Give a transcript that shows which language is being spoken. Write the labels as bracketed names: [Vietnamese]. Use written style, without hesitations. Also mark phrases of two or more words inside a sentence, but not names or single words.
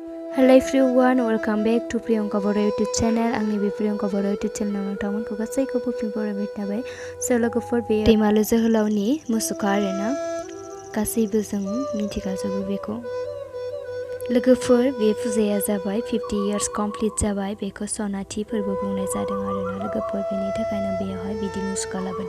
[English] Hello everyone, welcome back to Priyongka Boro YouTube channel. [Bodo] आंनि बे Priyongka Boro YouTube channel नोंथांमोनखौ गासैखौबो फिन बरायबाय थाबाय। लोगोफोर बे दैमालु जोहोलावनि मुसुखा आरोना गासैबो जों मिथिखाजोबो बेखौ। लोगोफोर बे फुजाया जाबाय 50 years कमप्लीट जाबाय। बेखौ सनाथि फोरबो बुंनाय जादों आरोना लोगोफोर। बेनि थाखायनो बेयावहाय बिदि मुसुखा लाबोदों।